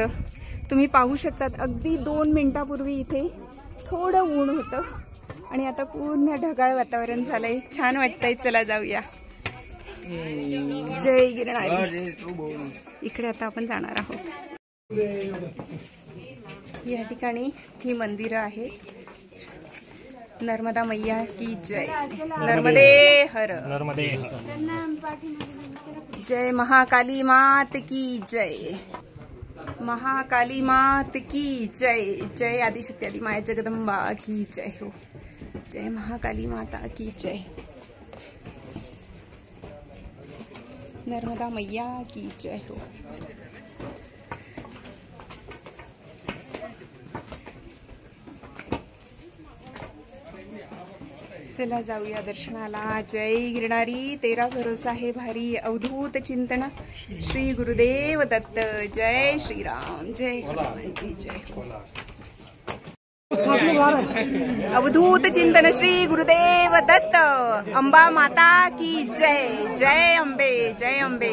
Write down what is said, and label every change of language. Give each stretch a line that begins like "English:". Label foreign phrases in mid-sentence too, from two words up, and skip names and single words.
Marathi: तुम्ही पाहू शकतात अगदी 2 मिनिटापूर्वी इथे थोडं ऊन होतं आणि आता पूर्ण ढगाळ वातावरण झालंय. छान वाटतंय. चला जाऊया. जय गिरणारी. इकडे आता आपण जाणार आहोत. या ठिकाणी ही मंदिरं आहेत.
Hindi: नर्मदा मैया की जय. नर्मदे हर. नर्मदे. जय महाकाली मात की जय. महाकाली मात की जय. जय आदिशक्ती आदि माया जगदंबा की जय हो. जय महाकाली माता की जय. नर्मदा मैया की जय हो.
Marathi: चला जाऊया दर्शनाला.
Hindi: जय गिरणारी तेरा भरोसा है भारी.
Marathi: अवधूत चिंतन श्री गुरुदेव दत्त.
Hindi: जय श्रीराम. जय हनुमानजी. जय हो.
Marathi: अवधूत चिंतन श्री गुरुदेव दत्त.
Hindi: अंबा माता की जय. जय अंबे. जय अंबे.